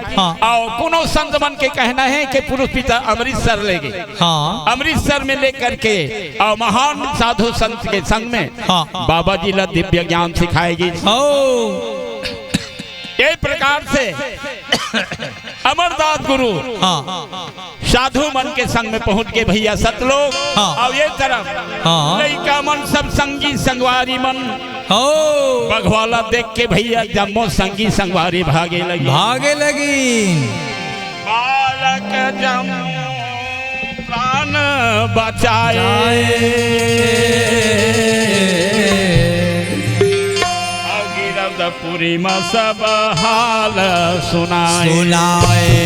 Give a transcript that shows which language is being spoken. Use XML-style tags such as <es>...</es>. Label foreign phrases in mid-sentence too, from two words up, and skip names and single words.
<hne>और कोनो संत मन के कहना है कि पुरुष पिता अमृतसर ले गए। अमृतसर में लेकर के और महान साधु संत के संग में बाबा जी ला दिव्य ज्ञान सिखाएगी। ये प्रकार से अमरदास गुरु साधु मन के संग में पहुंच के भैया सतलोक। और ये तरफ लड़का मन सब संगी संगवारी मन बघवाला देख के भैया जम्मो संगी संगवारी भागे लगी। बालक जम प्राण बचाए पुरी में सब हाल सुनाए।</hne>